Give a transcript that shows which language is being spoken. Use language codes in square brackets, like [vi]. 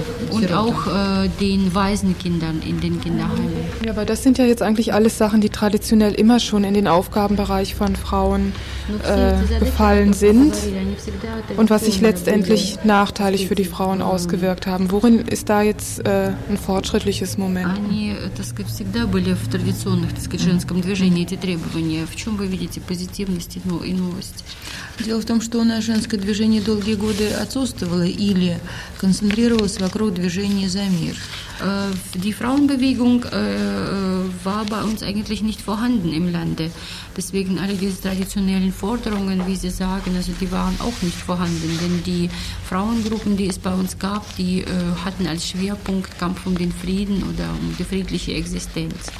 [de] Und auch den Waisenkindern in den Kinderheimen. Ja, aber das sind ja jetzt eigentlich alles Sachen, die traditionell immer schon in den Aufgabenbereich von Frauen gefallen sind und was sich letztendlich nachteilig für die Frauen ausgewirkt haben. Worin ist da jetzt ein fortschrittliches Moment? Das gibt es immer [ru] были в традиционных, так сказать, женском движении эти требования. В чем вы видите позитивность и новость? Дело в том, что у нас женское движение долгие годы отсутствовало или концентрировалось вокруг движения за мир. [de] Die Frauenbewegung war bei uns eigentlich nicht vorhanden im Lande. Deswegen alle diese traditionellen Forderungen, wie Sie sagen, also die waren auch nicht vorhanden. Denn die Frauengruppen, die es bei uns gab, die hatten als Schwerpunkt Kampf um den Frieden oder um die friedliche Existenz.